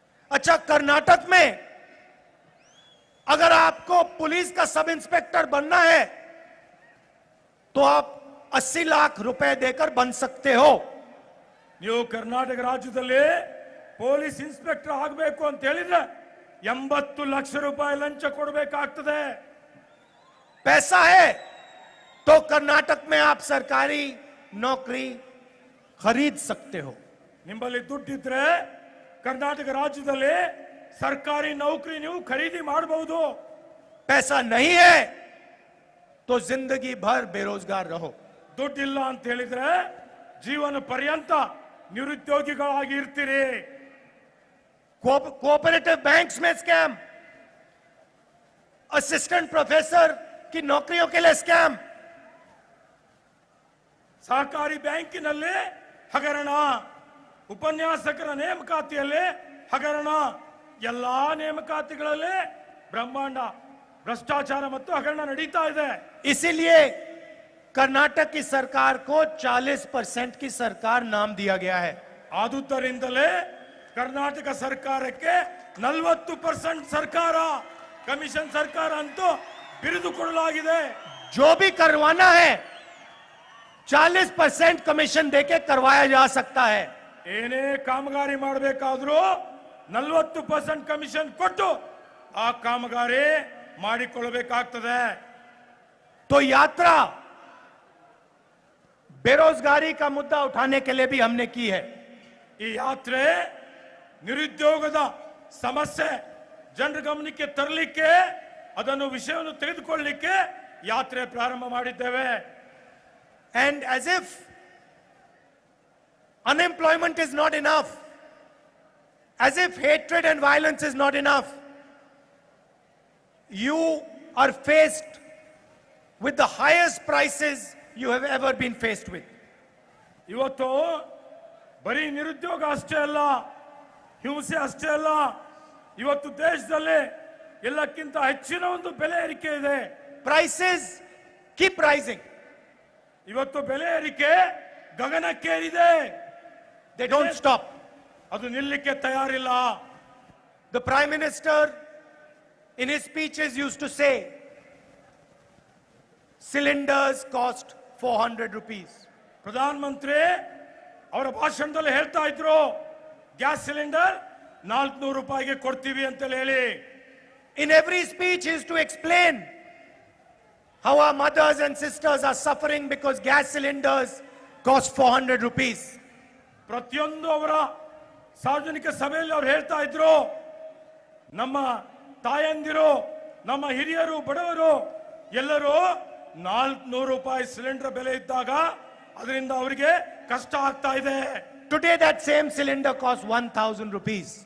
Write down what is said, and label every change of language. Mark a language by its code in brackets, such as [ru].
[hi] अच्छा कर्नाटक में अगर आपको पुलिस का सब इंस्पेक्टर बनना है तो आप 80 लाख रुपए देकर बन सकते हो। [kn] ನೀವು ಕರ್ನಾಟಕ ರಾಜ್ಯದಲ್ಲಿ ಪೊಲೀಸ್ ಇನ್ಸ್ಪೆಕ್ಟರ್ ಆಗಬೇಕು ಅಂತ ಹೇಳಿದ್ರೆ 80 ಲಕ್ಷ ರೂಪಾಯಿ ಲಂಚ ಕೊಡಬೇಕಾಗ್ತದೆ। [hi] पैसा है तो कर्नाटक में आप सरकारी नौकरी खरीद सकते हो। [kn] ನಿಮ್ಮಲ್ಲಿ ದುಡ್ಡಿದ್ರೆ ಕರ್ನಾಟಕ ರಾಜ್ಯದಲ್ಲಿ ಸರ್ಕಾರಿ ನೌಕರಿ ನೀವು ಖರೀದಿ ಮಾಡಬಹುದು। [hi] पैसा नहीं है तो जिंदगी भर बेरोजगार रहो। [kn] ದುಡ್ಡಿಲ್ಲ ಅಂತ ಹೇಳಿದ್ರೆ ಜೀವನ ಪರ್ಯಂತ ನಿರುದ್ಯೋಗಿಗಳಾಗಿ ಇರ್ತೀರಿ। [hi] कोऑपरेटिव बैंक्स में स्कैम, असिस्टेंट प्रोफेसर की नौकरियों के लिए स्कैम, [kn] ಸಹಕಾರಿ ಬ್ಯಾಂಕಿನಲ್ಲಿ ಹಗರಣ, ಉಪನ್ಯಾಸಕರ ನೇಮಕಾತಿಯಲ್ಲಿ ಹಗರಣ, ಎಲ್ಲಾ ನೇಮಕಾತಿಗಳಲ್ಲಿ ಬ್ರಹ್ಮಾಂಡ ಭ್ರಷ್ಟಾಚಾರ ಮತ್ತು ಹಗರಣ ನಡೀತಾ ಇದೆ। [hi] इसीलिए कर्नाटक की सरकार को 40% की सरकार नाम दिया गया है। [kn] ಆದುದರಿಂದಲೇ ಕರ್ನಾಟಕ ಸರ್ಕಾರಕ್ಕೆ 40% ಸರ್ಕಾರ, ಕಮಿಷನ್ ಸರ್ಕಾರ ಅಂತೂ ಬಿರುದು ಕೊಡಲಾಗಿದೆ। [hi] जो भी करवाना है 40% कमीशन देके करवाया जा सकता है। [kn] ಏನೇ ಕಾಮಗಾರಿ ಮಾಡಬೇಕಾದ್ರೂ 40% ಕಮಿಷನ್ ಕೊಟ್ಟು ಆ ಕಾಮಗಾರಿ ಮಾಡಿಕೊಳ್ಳಬೇಕಾಗ್ತದೆ। [hi] तो यात्रा बेरोजगारी का मुद्दा उठाने के लिए भी हमने की है। [kn] ಈ ಯಾತ್ರೆ ನಿರುದ್ಯೋಗದ ಸಮಸ್ಯೆ ಜನರ ಗಮನಕ್ಕೆ ತರಲಿಕ್ಕೆ, ಅದನ್ನು ವಿಷಯವನ್ನು ತೆಗೆದುಕೊಳ್ಳಲಿಕ್ಕೆ ಯಾತ್ರೆ ಪ್ರಾರಂಭ ಮಾಡಿದ್ದೇವೆ। [en] And as if unemployment is not enough, as if hatred and violence is not enough, you are faced with the highest prices you have ever been faced with. [kn] ಇವತ್ತು ಬರೀ ನಿರುದ್ಯೋಗ ಅಷ್ಟೇ ಅಲ್ಲ, ಹಿಂಸೆ ಅಷ್ಟೇ ಅಲ್ಲ, ಇವತ್ತು ದೇಶದಲ್ಲಿ ಎಲ್ಲಕ್ಕಿಂತ ಹೆಚ್ಚಿನ ಒಂದು ಬೆಲೆ ಏರಿಕೆ ಇದೆ। [en] Prices keep rising. [kn] ಇವತ್ತು ಬೆಲೆ ಏರಿಕೆ ಗಗನಕ್ಕೇರಿದೆ, [en] They don't stop. [kn] ಅದು ನಿಲ್ಲಕ್ಕೆ ತಯಾರಿಲ್ಲ। [en] The Prime Minister in his speeches used to say, cylinders cost 400 rupees. [kn] Pradhan Mantri ಅವರ ಭಾಷಣದಲ್ಲಿ ಹೇಳ್ತಾ ಇದ್ರು, ಗ್ಯಾಸ್ ಸಿಲಿಂಡರ್ 400 ರೂಪಾಯಿಗೆ ಕೊಡ್ತೀವಿ ಅಂತ ಹೇಳಿ। [en] In every speech he used to explain how our mothers and sisters are suffering because gas cylinders cost 400 rupees. [kn] ಪ್ರತಿಯೊಂದು ಅವರ ಸಾರ್ವಜನಿಕ ಸಭೆಯಲ್ಲಿ ಅವರು ಹೇಳ್ತಾ ಇದ್ರು, ನಮ್ಮ ತಾಯಂದಿರು, ನಮ್ಮ ಹಿರಿಯರು, ಬಡವರು ಎಲ್ಲರೂ 400 ರೂಪಾಯಿ ಸಿಲಿಂಡರ್ ಬೆಲೆ ಇದ್ದಾಗ ಅದರಿಂದ ಅವರಿಗೆ ಕಷ್ಟ ಆಗ್ತಾ ಇದೆ। [en] Today that same cylinder costs 1000 rupees.